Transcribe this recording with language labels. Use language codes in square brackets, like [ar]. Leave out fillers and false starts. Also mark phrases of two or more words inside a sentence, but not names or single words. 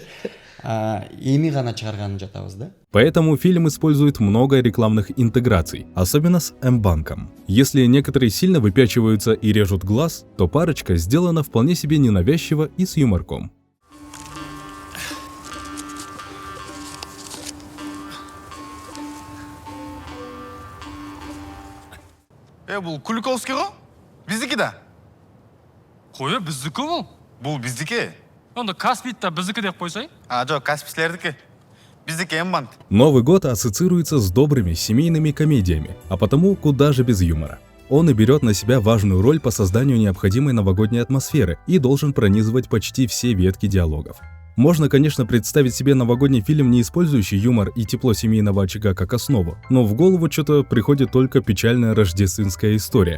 [ky] Эми гана чыгарганын жатабыз да. [ru] Поэтому фильм использует много рекламных интеграций, особенно с М-банком. Если некоторые сильно выпячиваются и режут глаз, то парочка сделана вполне себе ненавязчиво и с юморком. [ky] Бул Куликовский го? Биздики да. Кое, биздики бул? Бул биздики. Онда Каспийт да биздики деп койсой? Жок, Каспийскилердики. Биздики М-банк. [ru] Новый год ассоциируется с добрыми семейными комедиями, а потому куда же без юмора. Он и берет на себя важную роль по созданию необходимой новогодней атмосферы и должен пронизывать почти все ветки диалогов. Можно, конечно, представить себе новогодний фильм, не использующий юмор и тепло семейного очага как основу, но в голову что-то приходит только печальная рождественская история.